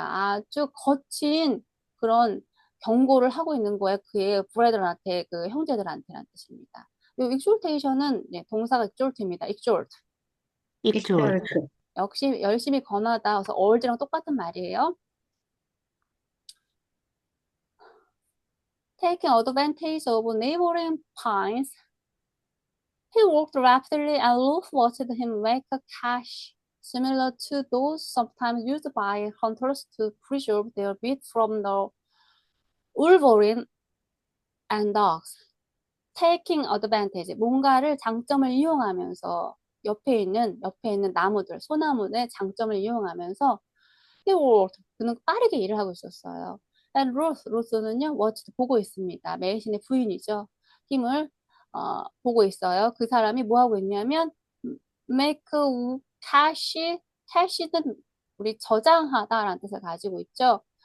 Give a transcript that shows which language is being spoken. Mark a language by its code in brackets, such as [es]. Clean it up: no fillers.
[ko] 아주 거친 그런 경고를 하고 있는 거에 그의 브레들한테, 그 형제들한테란 뜻입니다. 이 exhortation은 네, 동사가 exhort입니다. exhort. exhort, exhort, 역시 열심히 권하다. 그래서 urge랑 똑같은 말이에요. [en] Taking advantage of neighboring pines, he walked rapidly and Ruth watched him make a cache similar to those sometimes used by hunters to preserve their meat from the wolverine and dogs. taking advantage, [ko] 뭔가를 장점을 이용하면서 옆에 있는 나무들, 소나무의 장점을 이용하면서 [en] he worked, [ko] 그는 빠르게 일을 하고 있었어요. [en] And Ruth [ko] 는요, watched, 보고 있습니다. 메이신의 부인이죠. 힘을 보고 있어요. 그 사람이 뭐 하고 있냐면 [en] make a cache, [ko] cache는 우리 저장하다라는 뜻을 가지고 있죠.